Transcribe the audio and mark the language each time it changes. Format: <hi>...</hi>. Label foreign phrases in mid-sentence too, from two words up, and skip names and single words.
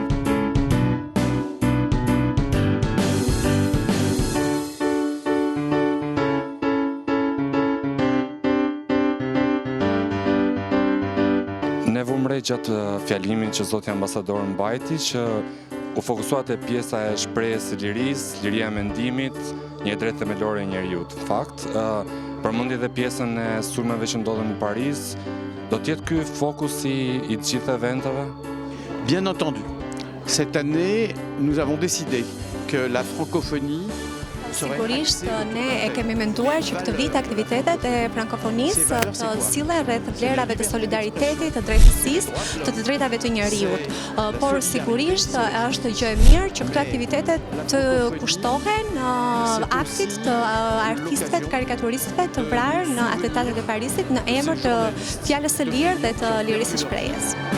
<sq>Ne vëmre gjatë fjalimin që zoti ambasador mbajti që u fokusuar te pjesa e shprehjes së lirisë, liria e mendimit, një drejtë themelore e njerëzit. Në fakt, përmendi edhe pjesën e sulmeve që ndodhen në Paris, do të jetë ky fokusi i të gjithë eventeve?</sq> <fr>Bien entendu, cette année, nous avons décidé que la francophonie</fr> <sq>Sigurisht, ne e kemi menduar që këtë vit aktivitetet e frankofonisë të sillen rreth vlerave të solidaritetit, të drejtësisë, të drejtave të njerëzit. Por sigurisht është gjë e mirë që këto aktivitetet të kushtohen aktit të artistëve, të karikaturistëve të vrarë në atentatet e Parisit në emër të fjalës së lirë dhe të lirisë së shprehjes.</sq>